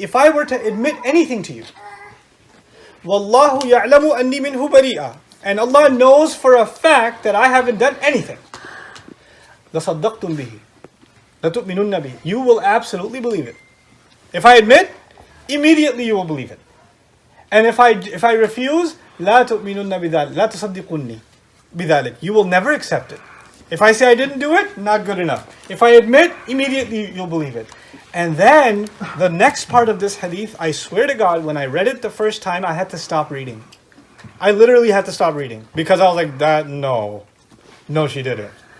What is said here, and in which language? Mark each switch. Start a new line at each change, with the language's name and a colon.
English: If I were to admit anything to you,
Arabic: وَاللَّهُ يَعْلَمُ أَنِّي مِنْهُ بَرِيئًا.
English: And Allah knows for a fact that I haven't done anything.
Arabic: لَصَدَّقْتُمْ بِهِ لَتُؤْمِنُنَّ بِهِ.
English: You will absolutely believe it. If I admit, immediately you will believe it. And if I refuse,
Arabic: لا تؤمنون بذلك لا تصدقوني بذلك.
English: You will never accept it. If I say I didn't do it, not good enough. If I admit, immediately you'll believe it. And then the next part of this hadith, I swear to God, when I read it the first time, I had to stop reading. I literally had to stop reading because I was like, no. No, she didn't.